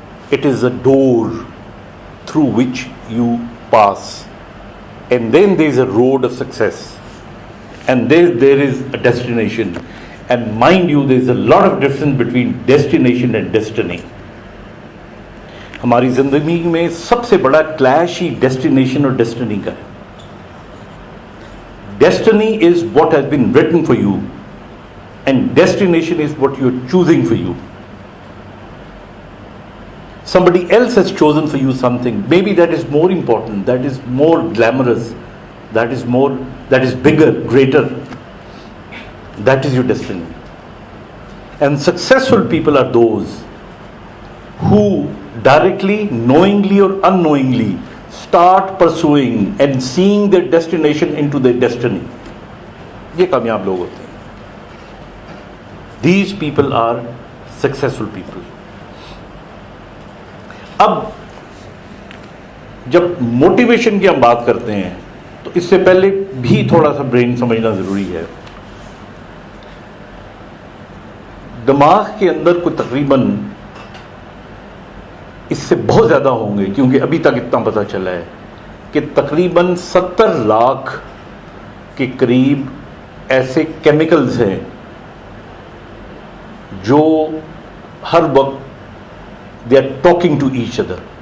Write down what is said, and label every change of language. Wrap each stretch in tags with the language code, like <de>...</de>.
<en>It is a door through which you pass, and then there is a road of success, and there is a destination. And mind you, there is a lot of difference between destination and destiny.</en> <ur>ہماری زندگی میں سب سے بڑا clash ہی destination اور destiny کا ہے.</ur> <en>Destiny is what has been written for you, and destination is what you are choosing for you. Somebody else has chosen for you something. Maybe that is more important, that is more glamorous, that is bigger, greater. That is your destiny. And successful people are those who directly, knowingly or unknowingly, start pursuing and seeing their destination into their destiny.</en> <ur>یہ کامیاب لوگ ہوتے ہیں.</ur> <en>These people are successful people.</en> <ur>اب جب motivation کی ہم بات کرتے ہیں تو اس سے پہلے بھی تھوڑا سا برین سمجھنا ضروری ہے. دماغ کے اندر کوئی تقریباً اس سے بہت زیادہ ہوں گے، کیونکہ ابھی تک اتنا پتہ چلا ہے کہ تقریباً 70 لاکھ کے قریب ایسے کیمیکلز ہیں جو ہر وقت</ur> <en>They are talking to each other.</en>